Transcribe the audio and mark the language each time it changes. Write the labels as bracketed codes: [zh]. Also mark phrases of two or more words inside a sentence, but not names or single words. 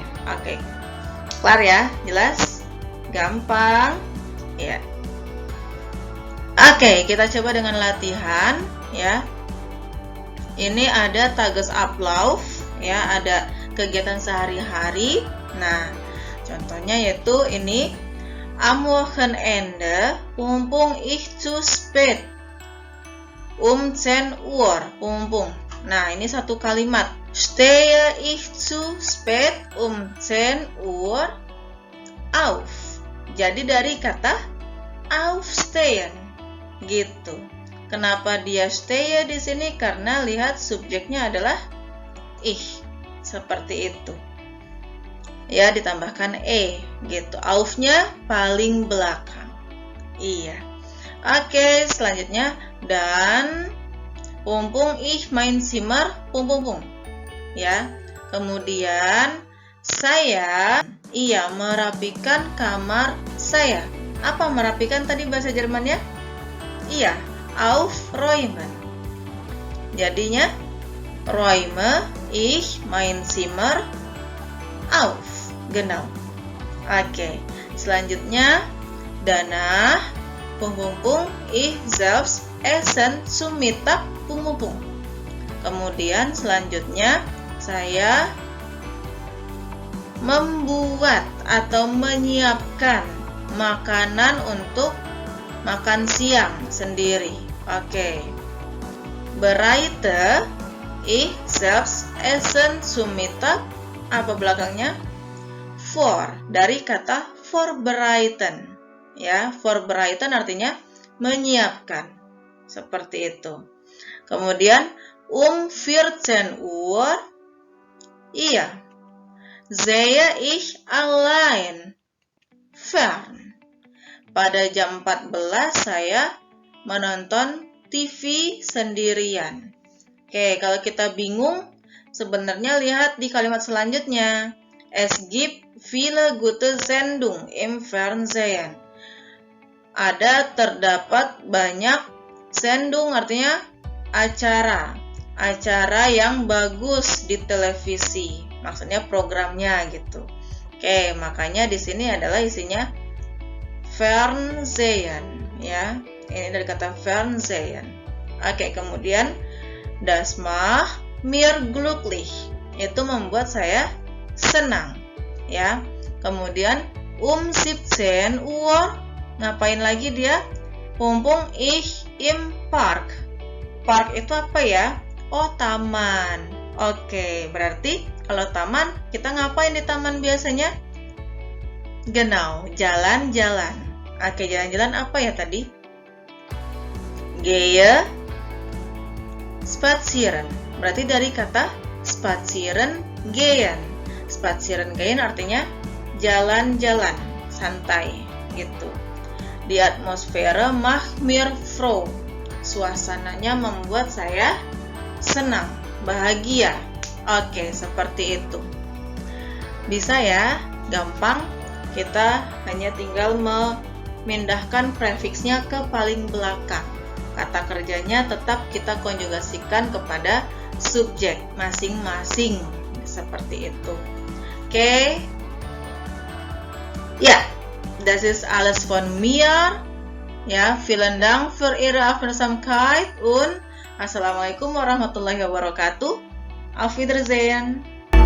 [id] Oke. Kelar ya? Jelas? Gampang? Ya. Oke, kita coba dengan latihan ya. Ini ada Tagesablauf ya, ada kegiatan sehari-hari. Nah, contohnya yaitu ini [de] am Wochenende pumpung ich zu spät. [id] 10 Uhr, pumpung. Nah, ini satu kalimat. [de] Stehe ich zu spät 10 Uhr auf. [id] Jadi dari kata aufstehen. Gitu. Kenapa dia stehe di sini? Karena lihat subjeknya adalah ich. Seperti itu. Ya, ditambahkan e gitu. Auf-nya paling belakang. Iya. Oke, selanjutnya dan [de] pumpung ich mein Zimmer pung. [id] Ya. Kemudian saya merapikan kamar saya. Apa merapikan tadi bahasa Jermannya? Iya, aufräumen. [de] Jadinya räume ich mein Zimmer auf. Genau. [id] Oke. Selanjutnya [de] danach pung ich selbst essen zum Mittag pung. [id] Kemudian selanjutnya saya membuat atau menyiapkan makanan untuk makan siang sendiri. Oke. [de] Bereite ich selbst essen zum Mittag. [id] Apa belakangnya? For, dari kata vorbereiten. Ya, vorbereiten artinya menyiapkan. Seperti itu. Kemudian 14 Uhr, iya, [de] sehe ich allein fern. [id] Pada jam 14 saya menonton TV sendirian. Oke, kalau kita bingung, sebenarnya lihat di kalimat selanjutnya. [de] Es gibt viele gute Sendung im Fernsehen. [id] Terdapat banyak Sendung, artinya acara yang bagus di televisi, maksudnya programnya gitu. Oke, makanya di sini adalah isinya Fernsehen, ya. Ini dari kata Fernsehen. Oke, kemudian [de] das macht mir glücklich, [id] itu membuat saya senang, ya. Kemudian 17 Uhr, ngapain lagi dia? [de] Mumpung ich im Park. [id] Park itu apa ya? Oh, taman. Oke, berarti kalau taman, kita ngapain di taman biasanya? Genau, jalan-jalan. Oke, jalan-jalan apa ya tadi? [de] Gehe spazieren. [id] Berarti dari kata [de] spazieren gehen. Spazieren gehen [id] artinya jalan-jalan, santai, gitu. [de] Die Atmosphäre macht mir froh. [id] Suasananya membuat saya senang, bahagia. Oke, seperti itu. Bisa ya, gampang. Kita hanya tinggal memindahkan prefiksnya ke paling belakang. Kata kerjanya tetap kita konjugasikan kepada subjek masing-masing. Seperti itu. Oke. Ya. [de] Das ist alles von mir. Ja, vielen Dank für Ihre Aufmerksamkeit und [ar] السلام عليكم ورحمة الله وبركاته. [de] Auf Wiedersehen.